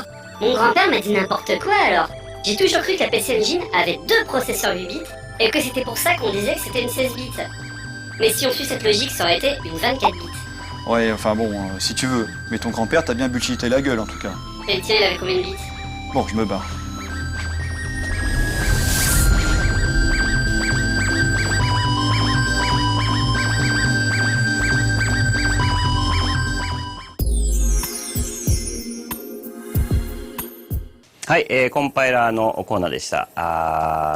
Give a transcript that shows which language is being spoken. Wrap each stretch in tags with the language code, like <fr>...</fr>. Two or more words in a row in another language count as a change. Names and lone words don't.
<fr>Mon grand-père m'a dit n'importe quoi alors. J'ai toujours cru que la PC Engine avait 2 processeurs 8 bits, et que c'était pour ça qu'on disait que c'était une 16 bits. Mais si on suit cette logique, ça aurait été une 24 bits. Ouais, enfin bon, si tu veux. Mais ton grand-père t'a bien bullshité la gueule en tout cas. Et le tien, il avait combien de bits? Bon, je me barre.</fr> <ja>はい、コンパイラーのコーナーでした。</ja>